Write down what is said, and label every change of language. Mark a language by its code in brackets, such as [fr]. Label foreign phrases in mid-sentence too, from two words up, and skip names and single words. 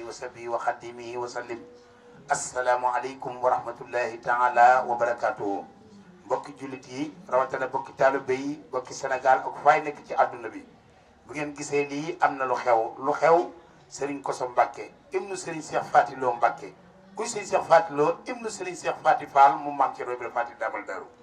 [ar] وصحبه وخدمه وسلم السلام عليكم ورحمة الله تعالى وبركاته [wo] mbokki jullit yi rawatina mbokki taalibe yi mbokki Sénégal ak fay nekk ci àdduna bi bu ngeen gisee lii am na lu xew Serigne Kosso Mbacke ibnu Serigne Cheikh Faty Lo Mbacke kuy Serigne Cheikh Faty Lo ibnu Serigne Cheikh Faty Fall mu maam ci Roy Faty Dabal Daru